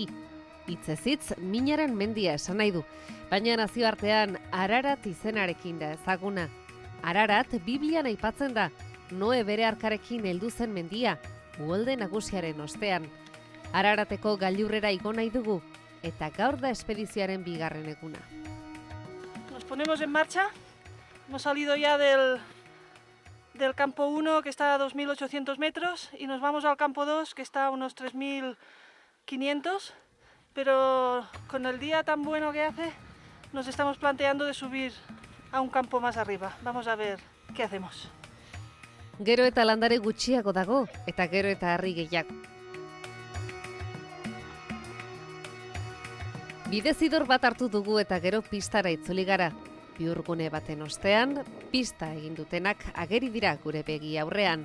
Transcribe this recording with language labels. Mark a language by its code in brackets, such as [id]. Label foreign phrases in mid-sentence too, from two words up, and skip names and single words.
[eu] Hitzez-hitz minaren mendia esan nahi du, baina nazioartean Ararat izenarekin da ezaguna. Ararat Biblian aipatzen da, Noe bere arkarekin heldu zen mendia, uholde nagusiaren ostean. Ararateko gailurrera igo nahi dugu, eta gaur da espedizioaren bigarren eguna. [es] Nos ponemos en marcha. Hemos salido ya del campo 1, que está a 2.800 metros, y nos vamos al campo 2, que está a unos 3.500, pero con el día tan bueno que hace, nos estamos planteando de subir a un campo más arriba. Vamos a ver qué hacemos. [eu] Gero eta landare gutxiago dago, eta gero eta harri gehiago. Bidezidor bat hartu dugu eta gero pistara itzuli gara. Bihurgune baten ostean, pista egin dutenak ageri dira gure begi aurrean.